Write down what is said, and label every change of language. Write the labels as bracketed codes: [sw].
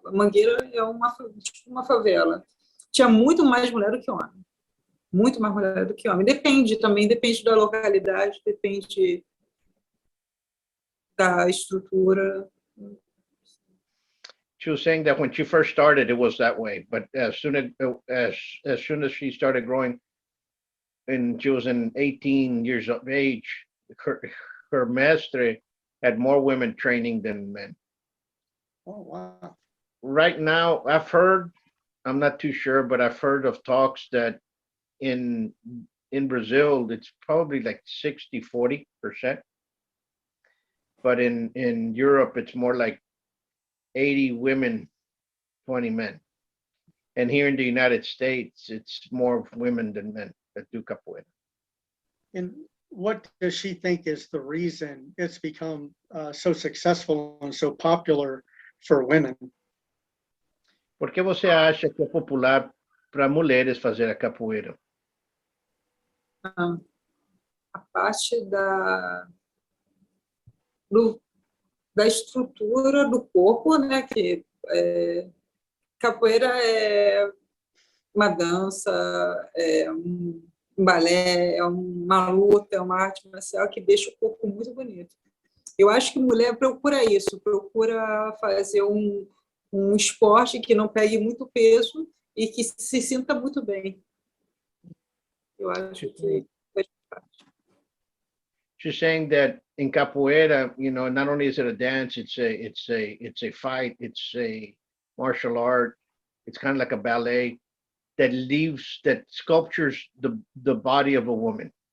[pt] Mangueira é tipo uma favela. Tinha muito mais mulher do que homem. Muito mais mulher do que homem. Depende da localidade, depende da estrutura. [en] She was saying that when she first started, it was that way, but as soon as she started growing, and she was in 18 years of age, her master had more women training than men. Oh, wow. Right now, I'm not too sure, but I've heard of talks that in Brazil, it's probably like 60-40%. But in Europe, it's more like 80 women, 20 men. And here in the United States, it's more women than men that do capoeira. And what does she think is the reason it's become so successful and so popular for women? [pt] Por que você acha que é popular para mulheres fazer a capoeira? Ah, a parte da estrutura do corpo, né? Que capoeira é uma dança, é um balé, é uma luta, é uma arte marcial que deixa o corpo muito bonito. Eu acho que mulher procura isso, procura fazer um esporte que não pegue muito peso e que se sinta muito bem. Eu acho que [en] She's saying that in capoeira, not only is it a dance, it's a fight, it's a martial art, it's kind of like a ballet that sculptures the body of a woman.